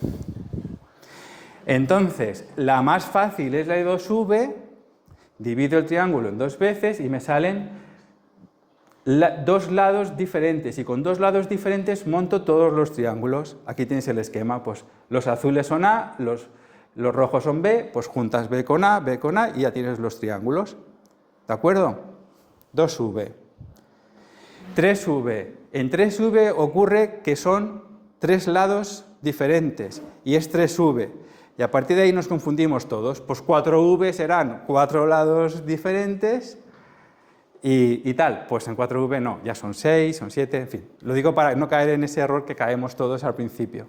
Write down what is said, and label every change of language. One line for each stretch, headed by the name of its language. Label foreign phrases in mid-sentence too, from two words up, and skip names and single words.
Spanish: Entonces, la más fácil es la de 2V, divido el triángulo en 2 veces y me salen 2 lados diferentes. Y con 2 lados diferentes monto todos los triángulos. Aquí tenéis el esquema, pues los azules son A, los rojos son B, pues juntas B con A y ya tienes los triángulos. ¿De acuerdo? 2V. 3V. En 3V ocurre que son 3 lados diferentes y es 3V. Y a partir de ahí nos confundimos todos. Pues 4V serán 4 lados diferentes y tal. Pues en 4V no, ya son 6, son 7, en fin. Lo digo para no caer en ese error que caemos todos al principio.